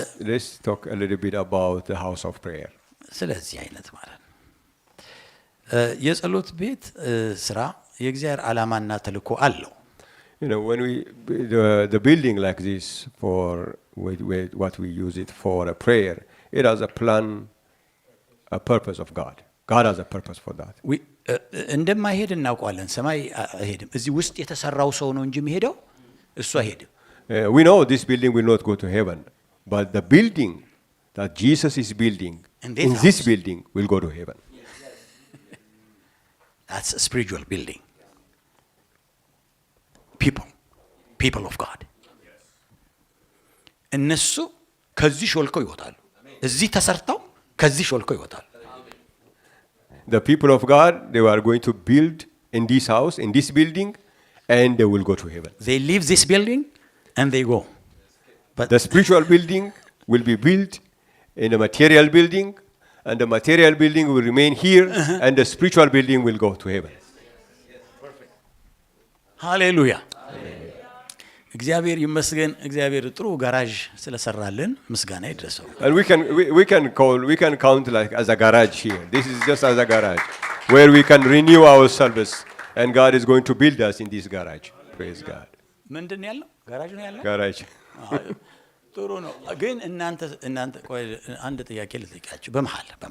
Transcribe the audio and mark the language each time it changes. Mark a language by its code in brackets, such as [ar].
[en] Let's talk a little bit about the house of prayer. [am] ስለዚህ አይነት ማለት ነው። የጸሎት ቤት ስራ የእግዚአብሔር ዓላማና ተልእኮ አለው። [en] When the building like this, for what we use it for a prayer, It has a plan, a purpose of God. God has a purpose for that. [am] እንደማይሄድ እናውቀዋለን። ሰማይ አይሄድም። እዚህ ውስጥ የተሰራው ሰው ነው እንጂ የሚሄደው እሱ አይሄድም። [en] We know this building will not go to heaven, but the building that Jesus is building in this building will go to heaven. That's a spiritual building. People of God. [am] እነሱ ከዚህ ሾልከው ይወጣሉ። እዚህ ተሰርተው ከዚህ ሾልከው ይወጣሉ። [en] The people of God, they are going to build in this house, in this building, and they will go to heaven. They leave this building and they go. But The spiritual building will be built in a material building, and the material building will remain here, and the spiritual building will go to heaven. [am] ሃሌሉያ እግዚአብሔር ይመስገን። እግዚአብሔር ጥሩ ጋራዥ ስለሰራልን ምስጋና ይድረሰው። [en] And we can count like as a garage here. This is just as a garage where we can renew our service, and God is going to build us in this garage. Praise God. [am] ምንድን ያለው ጋራዥ ነው ያለው። [en] Garage. [am] ጥሩ ነው። ግን እናንተ ቆይ አንድ ጥያቄ ልጠይቃችሁ። በመሃል